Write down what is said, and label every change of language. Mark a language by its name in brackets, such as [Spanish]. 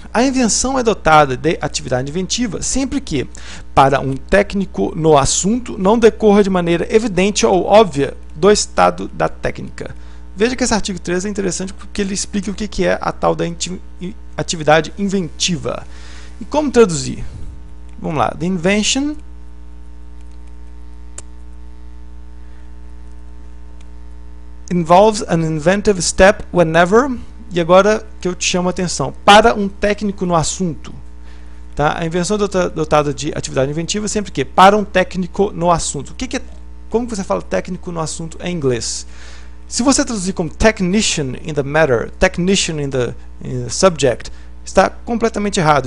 [Portuguese] A invenção é dotada de atividade inventiva sempre que, para um técnico no assunto, não decorra de maneira evidente ou óbvia do estado da técnica. Veja que esse artigo 13 é interessante porque ele explica o que é a tal da atividade inventiva. E como traduzir? Vamos lá. [English] The invention involves an inventive step whenever... [Portuguese] E agora que eu te chamo a atenção, para um técnico no assunto. Tá? A invenção dotada de atividade inventiva sempre que para um técnico no assunto. Como você fala técnico no assunto em inglês? Se você traduzir como [English] technician in the matter, technician in the subject, [Portuguese] está completamente errado.